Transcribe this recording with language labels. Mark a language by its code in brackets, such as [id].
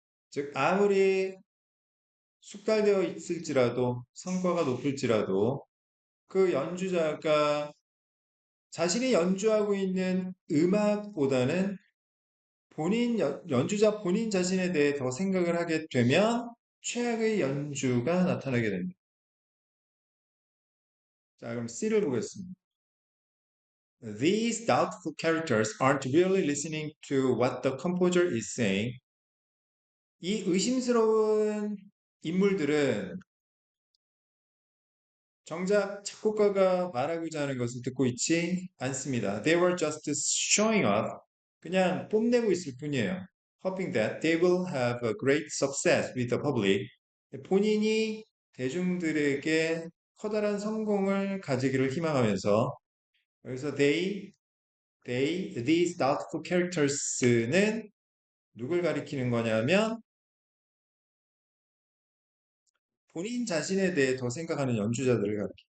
[ko] 즉, 아무리 숙달되어 있을지라도 성과가 높을지라도 그 연주자가 자신이 연주하고 있는 음악보다는 연주자 본인 자신에 대해 더 생각을 하게 되면 최악의 연주가 나타나게 됩니다. 자, 그럼 C를 보겠습니다. [en] These doubtful characters aren't really listening to what the composer is saying. [ko] 이 의심스러운 인물들은 정작 작곡가가 말하고자 하는 것을 듣고 있지 않습니다. [en] They were just showing off. [ko] 그냥 뽐내고 있을 뿐이에요. [en] Hoping that they will have a great success with the public. [ko] 본인이 대중들에게 커다란 성공을 가지기를 희망하면서 여기서 [en] these doubtful characters [ko] 는 누굴 가리키는 거냐면 본인 자신에 대해 더 생각하는 연주자들을 가리킵니다.